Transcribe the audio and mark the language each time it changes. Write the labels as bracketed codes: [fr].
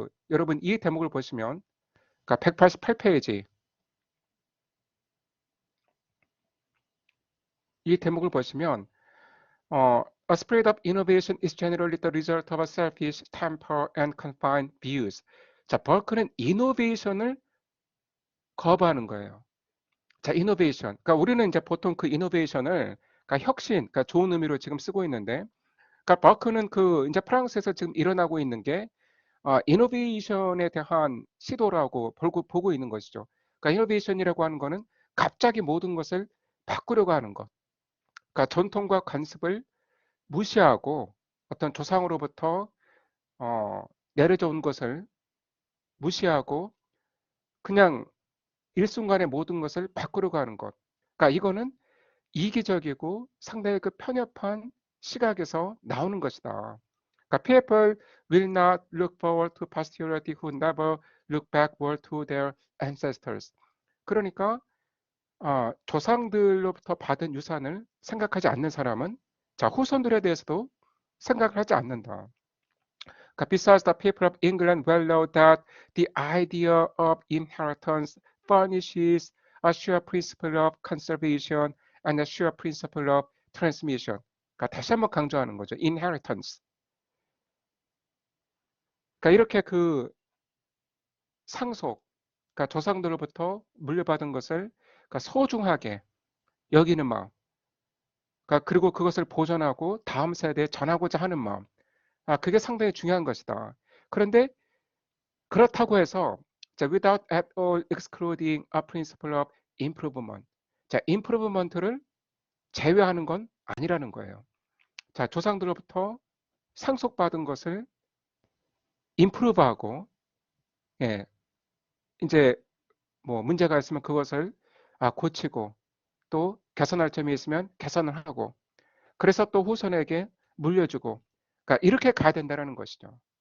[ko] 여러분 이 대목을 보시면 [en] 188페이지 이 대목을 보시면 A spirit of innovation is generally the result of a selfish temper and confined views. [ko] 자, 버크는 이노베이션을 거부하는 거예요. 자, 이노베이션. 그러니까 우리는 이제 보통 이노베이션을 혁신, 좋은 의미로 지금 쓰고 있는데, 버크는 이제 프랑스에서 지금 일어나고 있는 게 이노베이션에 대한 시도라고 보고 있는 것이죠. 이노베이션이라고 하는 거는 갑자기 모든 것을 바꾸려고 하는 것. 전통과 관습을 무시하고 어떤 조상으로부터 어, 내려져 온 것을 무시하고 그냥 일순간에 모든 것을 바꾸려고 하는 것. 이거는 이기적이고 상당히 편협한 시각에서 나오는 것이다. [en] People will not look forward to posterity who never look backward to their ancestors. [ko] 그러니까 조상들로부터 받은 유산을 생각하지 않는 사람은 자, 후손들에 대해서도 생각을 하지 않는다. [en] Besides, the people of England well know that the idea of inheritance furnishes a sure principle of conservation and a sure principle of transmission. [ko] 다시 한번 강조하는 거죠. [en] inheritance. [ko] 이렇게 상속, 조상들로부터 물려받은 것을 그러니까 소중하게 여기는 마음. 그러니까 그리고 그것을 보존하고 다음 세대에 전하고자 하는 마음. 그게 상당히 중요한 것이다. 그런데 그렇다고 해서 자, [en] without at all excluding a principle of improvement. [ko] 자, improvement를 제외하는 건 아니라는 거예요. 자, 조상들로부터 상속받은 것을 improve하고, 예, 이제 뭐 문제가 있으면 그것을 고치고 또 개선할 점이 있으면 개선을 하고 그래서 또 후손에게 물려주고 그러니까 이렇게 가야 된다는 것이죠.